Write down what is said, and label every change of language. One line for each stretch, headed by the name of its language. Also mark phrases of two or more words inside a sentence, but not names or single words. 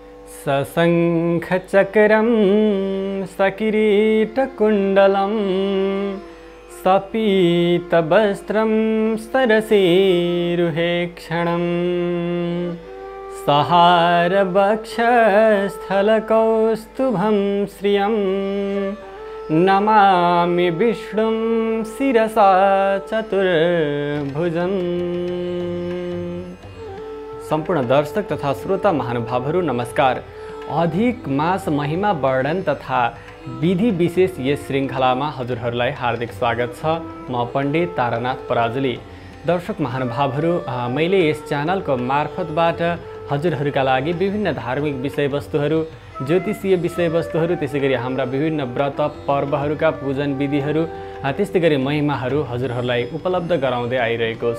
Sanskrit: सशङ्खचक्रं सकिरीटकुण्डलं सपीतवस्त्रं सरसीरुहेक्षणं सहारवक्षस्थलकौस्तुभं श्रियं नमामि विष्णुं शिरसा चतुर्भुजम्।
Nepali: सम्पूर्ण दर्शक तथा श्रोता महानुभावहरू नमस्कार। अधिक मास महिमा वर्णन तथा विधि विशेष यस श्रृङ्खलामा हजुरहरूलाई हार्दिक स्वागत छ। म पण्डित तारानाथ पराजुली। दर्शक महानुभावहरू, मैले यस च्यानलको मार्फतबाट हजुरहरूका लागि विभिन्न धार्मिक विषयवस्तुहरू, ज्योतिषीय विषयवस्तुहरू, त्यसैगरी हाम्रा विभिन्न व्रत पर्वहरूका पूजन विधिहरू, त्यस्तै गरी महिमाहरू हजुरहरूलाई उपलब्ध गराउँदै आइरहेको छु।